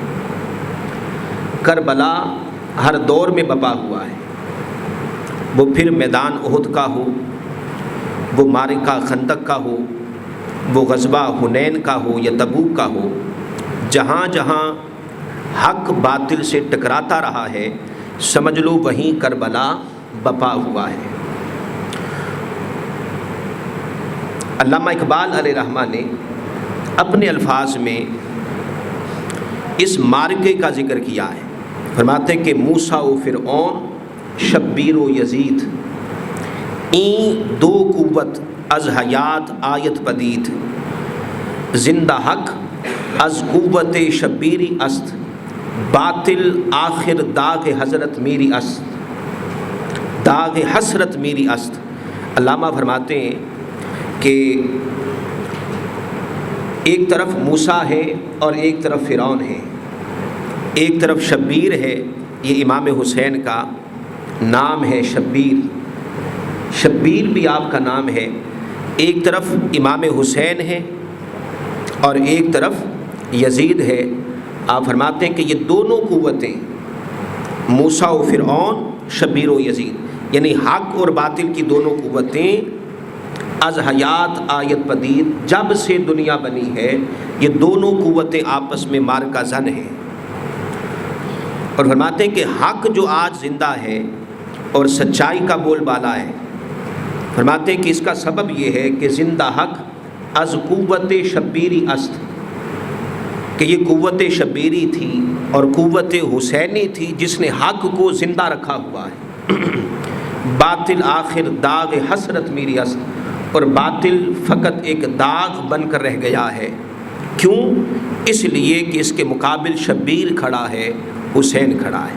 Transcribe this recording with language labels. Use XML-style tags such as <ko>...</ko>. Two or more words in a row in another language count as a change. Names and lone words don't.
<ur>کربلا ہر دور میں بپا ہوا ہے، وہ پھر میدان احد کا ہو، وہ معرکہ خندق کا ہو، وہ غزوہ حنین کا ہو یا تبوک کا ہو، جہاں جہاں حق باطل سے ٹکراتا رہا ہے سمجھ لو وہیں کربلا بپا ہوا ہے۔ علامہ اقبال علیہ رحمہ نے اپنے الفاظ میں اس معرکے کا ذکر کیا ہے، فرماتے ہیں کہ</ur> <fa>موسیٰ و فرعون، شبیر و یزید، این دو قوت از حیات آیت پدید، زندہ حق از قوت شبیری است، باطل آخر داغ حضرت میری است، داغ حسرت میری است۔</fa> <ur>علامہ فرماتے ہیں کہ ایک طرف موسیٰ ہے اور ایک طرف فرعون ہے، ایک طرف شبیر ہے، یہ امام حسین کا نام ہے شبیر، شبیر بھی آپ کا نام ہے، ایک طرف امام حسین ہے اور ایک طرف یزید ہے۔ آپ فرماتے ہیں کہ یہ دونوں قوتیں، موسیٰ و فرعون، شبیر و یزید، یعنی حق اور باطل کی دونوں قوتیں</ur> <fa>از حیات آیت پدید،</fa> <ur>جب سے دنیا بنی ہے یہ دونوں قوتیں آپس میں معرکہ زن ہیں۔ اور فرماتے ہیں کہ حق جو آج زندہ ہے اور سچائی کا بول بالا ہے، فرماتے ہیں کہ اس کا سبب یہ ہے کہ</ur> <fa>زندہ حق از قوت شبیری است،</fa> <ur>کہ یہ قوت شبیری تھی اور قوت حسینی تھی جس نے حق کو زندہ رکھا ہوا ہے۔</ur> <fa>باطل آخر داغ حسرت میری اس،</fa> <ur>اور باطل فقط ایک داغ بن کر رہ گیا ہے۔ کیوں؟ اس لیے کہ اس کے مقابل شبیر کھڑا ہے، حسین کھڑا ہے۔</ur>